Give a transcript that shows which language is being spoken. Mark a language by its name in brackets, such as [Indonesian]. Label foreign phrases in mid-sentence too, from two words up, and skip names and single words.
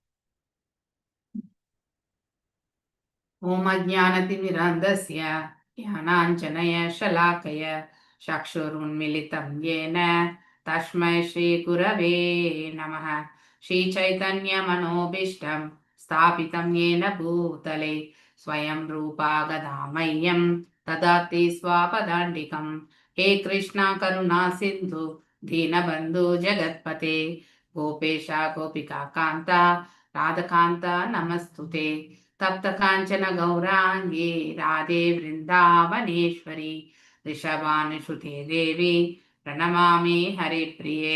[Sanskrit] ॐ अज्ञानतिमिरान्धस्य ज्ञानाञ्जन शलाकया चक्षुरुन्मीलितं येन तस्मै श्री गुरवे नमः. श्री चैतन्य मनोऽभीष्टं स्थापितं येन भूतले स्वयं रूपः कदामह्यं ददाति स्वपदान्तिकम्. हे कृष्ण करुणा सिन्धो दीनबन्धु जगत्पते गोपेश गोपिका कान्ता राधकान्ता नमस्तुते. तप्त काञ्चन गौराङ्गी राधे वृन्दावनेश्वरी ऋषभानुसुते देवी प्रणमामि हरिप्रिये.